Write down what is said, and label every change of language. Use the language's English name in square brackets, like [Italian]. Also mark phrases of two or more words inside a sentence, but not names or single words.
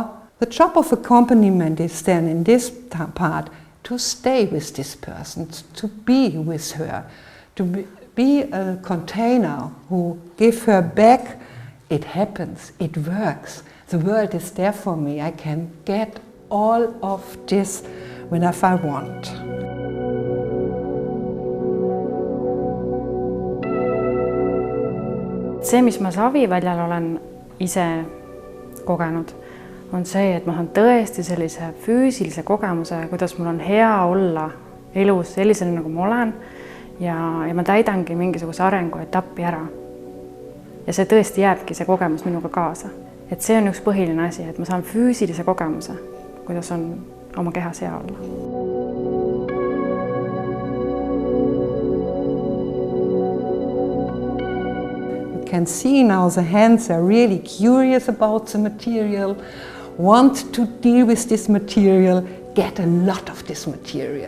[English] The job of accompaniment is then in this part to stay with this person, to be with her, to be a container who give her back, it happens, it works, the world is there for me, I can get all of this whenever I want. [Estonian] See, mis ma saviväljal olen ise kogenud, on see, et ma saan tõesti sellise füüsilise kogemuse, kuidas mul on hea olla elus sellisena, nagu ma olen ja ma täidangi mingisuguse arenguetappi ära. Ja see tõesti jääbki see kogemus minuga kaasa. Et see on üks põhiline asi, et ma saan füüsilise kogemuse, kuidas on oma kehas hea olla. [English] Can see now the hands are really curious about the material, want to deal with this material, get a lot of this material.